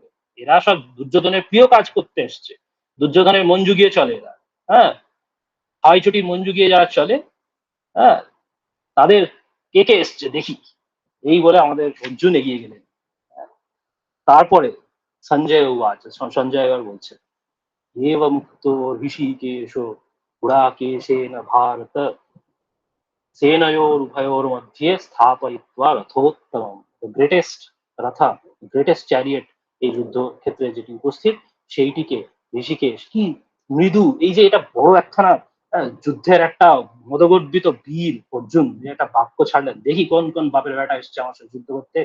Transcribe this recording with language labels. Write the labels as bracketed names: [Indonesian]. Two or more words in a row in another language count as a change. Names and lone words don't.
[Bangla] এরা সব দুর্যোধনের প্রিয় কাজ করতে এসছে, দুর্যোধনের মন জুগিয়ে চলে এরা। হ্যাঁ, হাওয়াই চটির মন জুগিয়ে যারা চলে, হ্যাঁ, তাদের কে কে এসছে দেখি, এই বলে আমাদের অর্জুন এগিয়ে গেলেন। তারপরে সঞ্জয় উবাচ, সঞ্জয় এবার বলছে [Sanskrit] एवमुक्तो ऋषिकेशो गुडाकेशेन भारत सेनयोरुभयोर्मध्ये स्थापयित्वा रथोत्तमम। [Bangla] গ্রেটেস্ট রথা, [English] greatest chariot [Bangla] এই যুদ্ধ ক্ষেত্রে যেটি উপস্থিত, সেইটিকে ঋষিকেশ কি মৃদু, এই যে এটা বড় একখানা যুদ্ধের একটা মদগর্বিত বীর অর্জুন যে একটা বাক্য ছাড়লেন, দেখি কোন কোন বাপের বেটা এসছে আমার সাথে যুদ্ধ করতে।